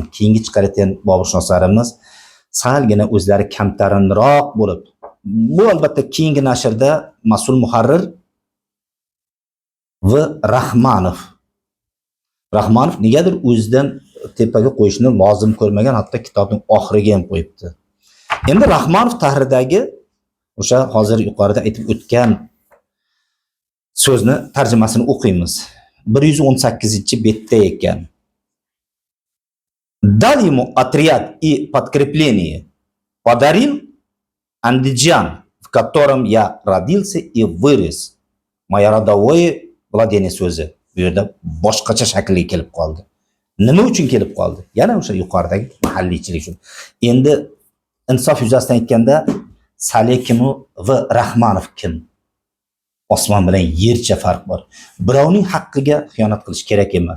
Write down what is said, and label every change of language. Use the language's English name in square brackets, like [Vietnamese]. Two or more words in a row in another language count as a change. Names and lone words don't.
[Uzbek] Keyingi chiqarayotgan boburshunoslarimiz salgina o'zlari kamtarinroq bo'lib, bu albatta keyingi nashrda mas'ul muharrir va Rahmanov negadir o'zidan tepaga qo'yishni lozim ko'rmagan, hatto kitobning oxiriga ham qo'yibdi. Endi Rahmanov tahridagi o'sha hozir yuqorida aytib o'tgan so'zni tarjimasini o'qiymiz. 118-betda ekan. [Russian] Дал ему отряд и подкрепление. Подарил Андиджан, в котором я родился и вырос. Мое родовое владение [Uzbek] so'zi bu yerda boshqacha shaklga kelib qoldi. Nima uchun kelib qoldi? Yana o'sha yuqoridagi mahalliychilik uchun. Endi insof yuzasidan aytganda Salih kim va Rahmanov kim? Osmon bilan yercha farq bor. Birovning haqqiga xiyonat qilish kerak emas.